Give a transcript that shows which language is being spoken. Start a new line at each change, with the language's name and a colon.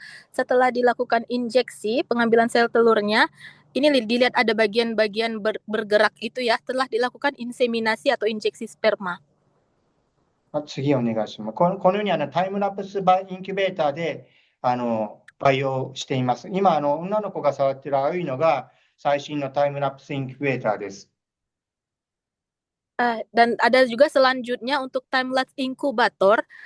Indonesian: Setelah dilakukan injeksi, pengambilan sel telurnya, ini dilihat ada bagian-bagian bergerak itu ya, telah dilakukan inseminasi atau injeksi sperma.
Japanese: 次お願いします。このようにタイムラプスインキュベーターで培養しています。今女の子が触っている青いのが最新のタイムラプスインキュベーターです。
Indonesian: Dan ada juga selanjutnya untuk time lapse inkubator.